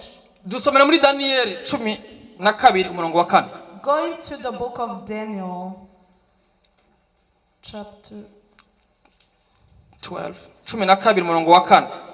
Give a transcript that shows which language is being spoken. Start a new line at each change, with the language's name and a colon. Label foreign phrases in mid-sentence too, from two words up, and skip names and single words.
Rundi: Dusomera muri Daniel 12 umurongo wa 4.
English: Going to the book of Daniel, chapter
Rundi: 12 umurongo wa 4.